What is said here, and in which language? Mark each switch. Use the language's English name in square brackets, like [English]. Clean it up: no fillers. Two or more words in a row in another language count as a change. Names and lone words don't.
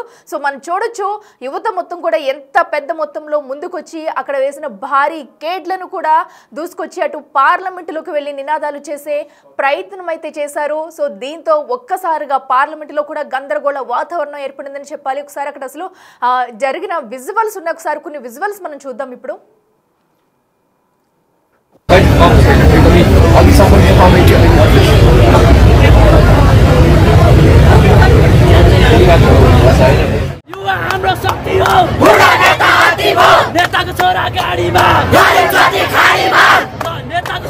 [Telugu] సో మనం చూడొచ్చు యువత మొత్తం కూడా ఎంత పెద్ద మొత్తంలో ముందుకొచ్చి అక్కడ వేసిన భారీ కేడ్లను కూడా దూసుకొచ్చి అటు పార్లమెంటులోకి వెళ్ళి నినాదాలు చేసే ప్రయత్నం అయితే చేశారు. సో దీంతో ఒక్కసారిగా పార్లమెంటులో కూడా గందరగోళ వాతావరణం ఏర్పడిందని చెప్పాలి. ఒకసారి అక్కడ అసలు జరిగిన విజువల్స్ ఉన్న ఒకసారి కొన్ని విజువల్స్ మనం చూద్దాం ఇప్పుడు. [Nepali] युवा हाम्रो शक्ति हो, बुढा नेता हात्ती हो, नेताको छोरा गाडीमा, गरीब जति खाडीमा, नेताको